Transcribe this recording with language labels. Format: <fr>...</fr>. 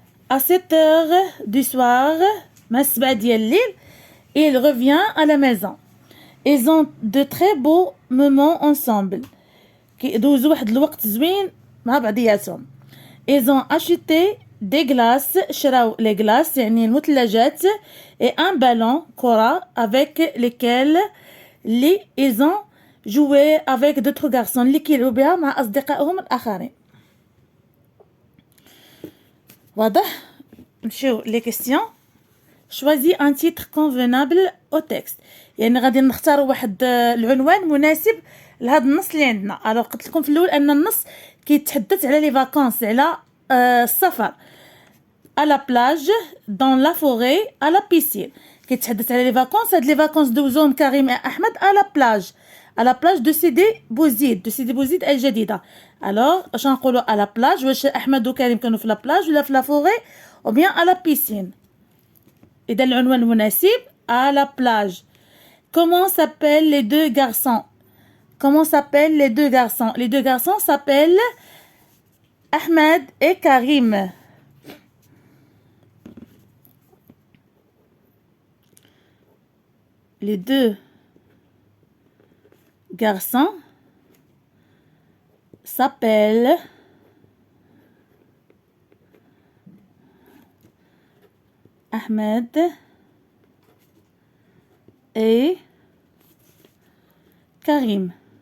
<fr>À 7 heures du soir،</fr> <ar>مع 7 ديال الليل،</ar> <fr>il revient à la maison. Ils ont de très beaux moments ensemble.</fr> <ar>كيدوزوا واحد الوقت زوين مع بعضياتهم.</ar> <fr>Ils ont acheté des glaces،</fr> <ar>شراو</ar> <fr>les glaces</fr> <ar>يعني المثلجات،</ar> <fr>et un ballon</fr> <ar>كرة</ar> <fr>avec lesquels ils ont joué avec d'autres garçons</fr> <ar>اللي كيلعبوا بها مع أصدقائهم الآخرين. واضح؟ نمشيو لي كيستيون.</ar> <fr>choisis un titre convenable au texte.</fr> <ar>يعني غادي نختاروا واحد العنوان مناسب لهذا النص اللي عندنا. الوغ قلت لكم في الاول ان النص كيتحدث على لي فاكونس، على السفر.</ar> <fr>à la plage، dans la forêt، à la piscine.</fr> <ar>كيتحدث على لي فاكونس. هاد لي فاكونس دوزوهم كريم احمد</ar> <fr>à la plage، à la plage de</fr> <ar>سيدي بوزيد الجديدة. الوغ واش نقولوا</ar> <fr>à la plage؟</fr> <ar>واش احمد وكريم كانوا في لا بلاج ولا في لا فوري او بيان</ar> <fr>à la piscine؟</fr> <ar>إذا العنوان المناسب à la plage.</ar> <fr>Comment s'appellent les deux garçons؟ Comment s'appellent les deux garçons؟ Les deux garçons s'appellent Ahmed et Karim. Les deux garçons s'appellent Ahmed et Karim.</fr>